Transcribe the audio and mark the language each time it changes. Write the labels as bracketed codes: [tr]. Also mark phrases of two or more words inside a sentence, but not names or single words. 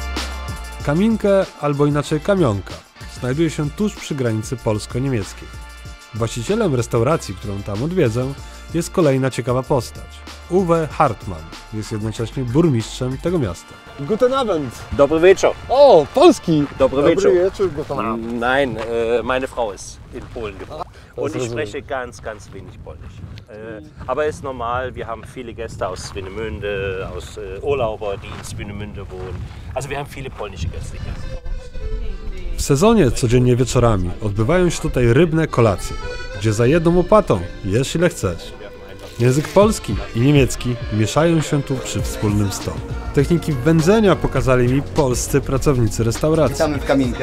[pl] Kaminke, albo inaczej Kamionka, znajduje się tuż przy granicy polsko-niemieckiej. Właścicielem restauracji, którą tam odwiedzę, jest kolejna ciekawa postać. Uwe Hartmann jest jednocześnie burmistrzem tego miasta. [de] Guten Abend. [pl] Dobry wieczór. O, polski. Dobry wieczór. [de] guten Abend. Nein, meine Frau ist in Polen geboren. Und ich spreche ganz wenig Polnisch. Aber ist normal, wir haben viele Gäste aus Swinemünde, aus Urlauber, die in Swinemünde wohnen. Also wir haben viele polnische Gäste hier. [pl] W sezonie codziennie wieczorami odbywają się tutaj rybne kolacje, gdzie za jedną łopatą jesz ile chcesz. Język polski i niemiecki mieszają się tu przy wspólnym stole. Techniki wędzenia pokazali mi polscy pracownicy restauracji. Witamy w Kaminkę.